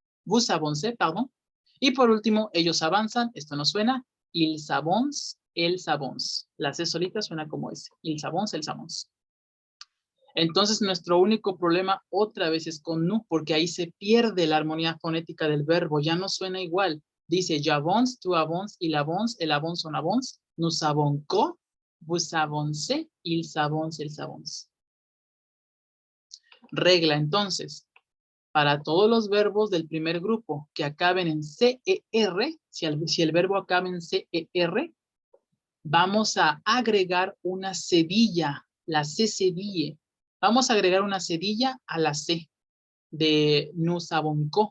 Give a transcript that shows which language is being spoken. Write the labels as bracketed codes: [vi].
[fr] Vous avancez, [es] perdón. Y por último, ellos avanzan, esto no suena, [fr] ils avancent, elles avancent. [es] La C solita suena como S, [fr] ils avancent, elles avancent. [es] Entonces, nuestro único problema otra vez es con nous, porque ahí se pierde la armonía fonética del verbo, ya no suena igual. Dice, [fr] j'avance, tu avances, il avance, elle avance, on avance, nous avons, vous avancez, ils avancent, elles avancent. [es] Regla, entonces, para todos los verbos del primer grupo que acaben en CER, si el verbo acaba en CER, vamos a agregar una cedilla, la C cedille. Vamos a agregar una cedilla a la C de [fr] nous avons.